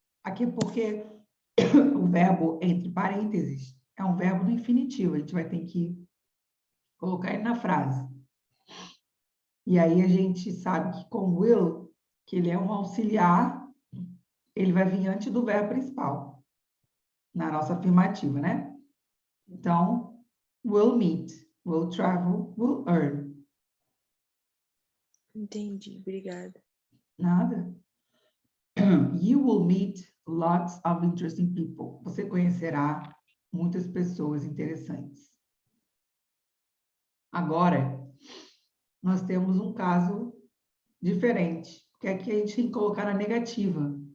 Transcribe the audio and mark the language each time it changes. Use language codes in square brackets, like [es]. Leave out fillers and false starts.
[pt] Aqui porque o verbo entre parênteses é um verbo no infinitivo. A gente vai ter que colocar ele na frase. E aí a gente sabe que com will, que ele é um auxiliar, ele vai vir antes do verbo principal, na nossa afirmativa, né? Então, will meet, will travel, will earn. Entendi, obrigada. Nada. [en] You will meet lots of interesting people. [pt] Você conhecerá muitas pessoas interessantes. Agora, nós temos um caso diferente, que aqui a gente tem que colocar na negativa.